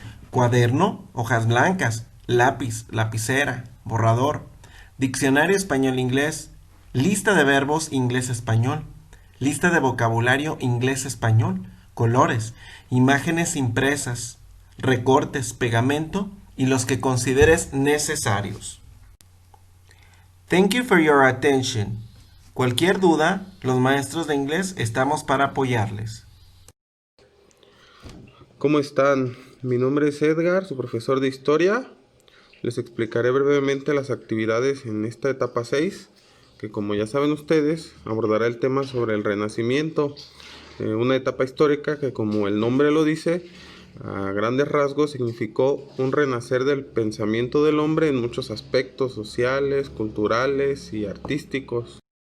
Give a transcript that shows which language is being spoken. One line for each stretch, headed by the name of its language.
Spanish: Cuaderno, hojas blancas, lápiz, lapicera, borrador, diccionario español-inglés, lista de verbos inglés-español, lista de vocabulario inglés-español, colores, imágenes impresas, recortes, pegamento y los que consideres necesarios.
English: Thank you for your attention.
Spanish: Cualquier duda, los maestros de inglés estamos para apoyarles. ¿Cómo están? Mi nombre es Edgar, su profesor de historia. Les explicaré brevemente las actividades en esta etapa 6, que como ya saben ustedes, abordará el tema sobre el Renacimiento, una etapa histórica que, como el nombre lo dice, a grandes rasgos significó un renacer del pensamiento del hombre en muchos aspectos sociales, culturales y artísticos.